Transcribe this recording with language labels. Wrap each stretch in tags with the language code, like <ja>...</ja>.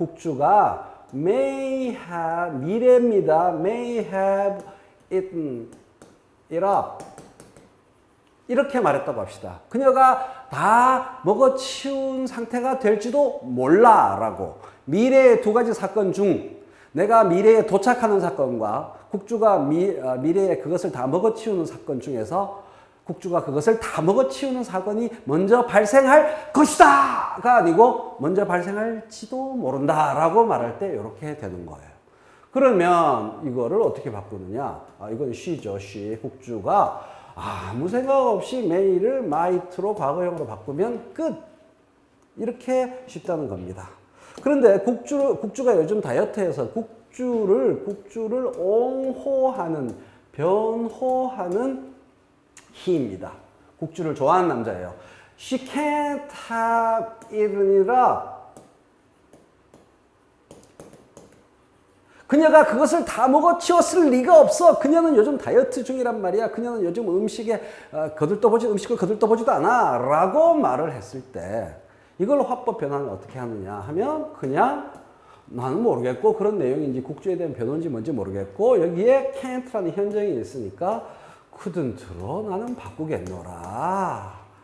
<ko>국주가</ko> <en>may have</en> <ko>미래입니다.</ko> <en>may have eaten it up</en> <ko>이렇게 말했다고 합시다. 그녀가 다 먹어치운 상태가 될지도 몰라 라고. 미래의 두 가지 사건 중 내가 미래에 도착하는 사건과 국주가 미래에 그것을 다 먹어치우는 사건 중에서 국주가 그것을 다 먹어치우는 사건이 먼저 발생할 것이다 가 아니고 먼저 발생할지도 모른다 라고 말할 때 이렇게 되는 거예요. 그러면 이거를 어떻게 바꾸느냐. 이건 she죠. she. 국주가 아무 생각 없이 may를 might로 과거형으로 바꾸면 끝. 이렇게 쉽다는 겁니다. 그런데 국주가 요즘 다이어트해서 국주를 옹호하는, 변호하는 he입니다. 국주를 좋아하는 남자예요.</ko> <en>She can't have eaten it up.</en> <ko>그녀가 그것을 다 먹어치웠을 리가 없어. 그녀는 요즘 다이어트 중이란 말이야. 그녀는 요즘 음식을 거들떠보지도 않아. 라고 말을 했을 때 이걸 화법 변환을 어떻게 하느냐 하면 그냥 나는 모르겠고 그런 내용인지 국주에 대한 변호인지 뭔지 모르겠고 여기에 can't라는 현정이 있으니까 couldn't로 나는 바꾸겠노라.</ko>